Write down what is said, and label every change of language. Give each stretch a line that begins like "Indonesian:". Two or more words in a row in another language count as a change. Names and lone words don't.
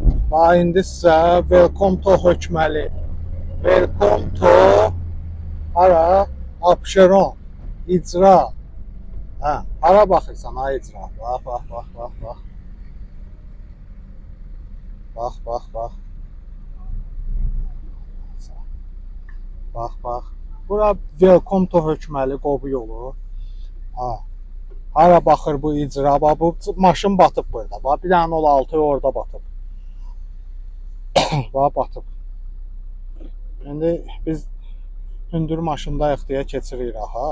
Azerbaijani: Və indi sizə
English: welcome to
Azerbaijani: Hökməli.
English: Welcome to
Azerbaijani: hara? Abşeron. İcra. Hə, hara baxırsan ha icra? Bax, bax, bax, bax, bax. Bax, bax, bax. Bax, bax. Bura
English: welcome to
Azerbaijani: Hökməli Qobu yolu. Ha. Hara baxır bu icra? Bax, bu maşın batıb burada. Bax, bir dənə 06 orada batıb. Bax, batıb. İndi biz hündür maşındayıq deyə keçirik rahat.